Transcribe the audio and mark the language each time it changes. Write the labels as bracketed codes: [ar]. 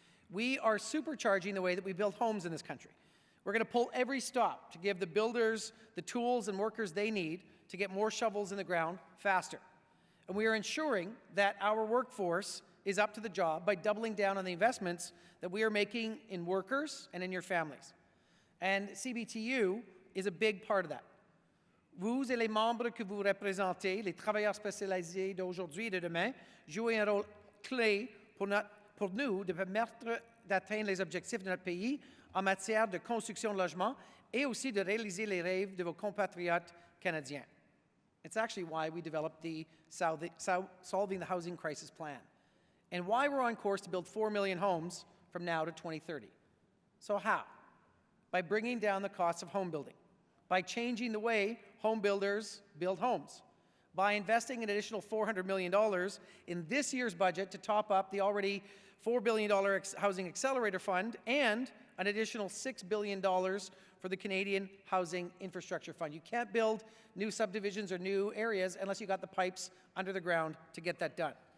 [en] We are supercharging the way that we build homes in this country. We're going to pull every stop to give the builders the tools and workers they need to get more shovels in the ground faster. And we are ensuring that our workforce is up to the job by doubling down on the investments that we are making in workers and in your families. And CBTU is a big part of that. [fr] Vous et les membres que vous représentez, les travailleurs spécialisés d'aujourd'hui et de demain, jouez un rôle clé pour nous de permettre d'atteindre les objectifs de notre pays en matière de construction de logements et aussi de réaliser les rêves de vos compatriotes canadiens. [en] It's actually why we developed the Solving the Housing Crisis Plan, and why we're on course to build 4 million homes from now to 2030. So how? By bringing down the cost of home building, by changing the way home builders build homes, by investing an additional $400 million in this year's budget to top up the already $4 billion Housing Accelerator Fund, and an additional $6 billion for the Canadian Housing Infrastructure Fund. You can't build new subdivisions or new areas unless you got the pipes under the ground to get that done.